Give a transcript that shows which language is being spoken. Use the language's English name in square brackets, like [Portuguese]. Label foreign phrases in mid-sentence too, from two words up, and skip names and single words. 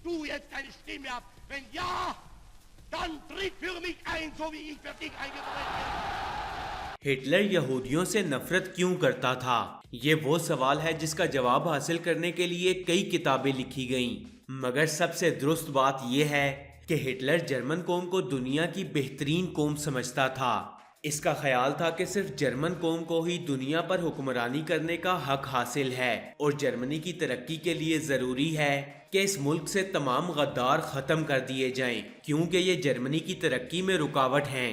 [German] jetzt deine Stimme ab? Wenn ja, dann tritt für mich ein, so wie ich für dich eingetreten bin. [Urdu] ہٹلر یہودیوں سے نفرت کیوں کرتا تھا؟ یہ وہ سوال ہے جس کا جواب حاصل کرنے کے لیے کئی کتابیں لکھی گئیں، مگر سب سے درست بات یہ ہے کہ ہٹلر جرمن قوم کو دنیا کی بہترین قوم سمجھتا تھا۔ اس کا خیال تھا کہ صرف جرمن قوم کو ہی دنیا پر حکمرانی کرنے کا حق حاصل ہے اور جرمنی کی ترقی کے لیے ضروری ہے کہ اس ملک سے تمام غدار ختم کر دیے جائیں، کیونکہ یہ جرمنی کی ترقی میں رکاوٹ ہیں۔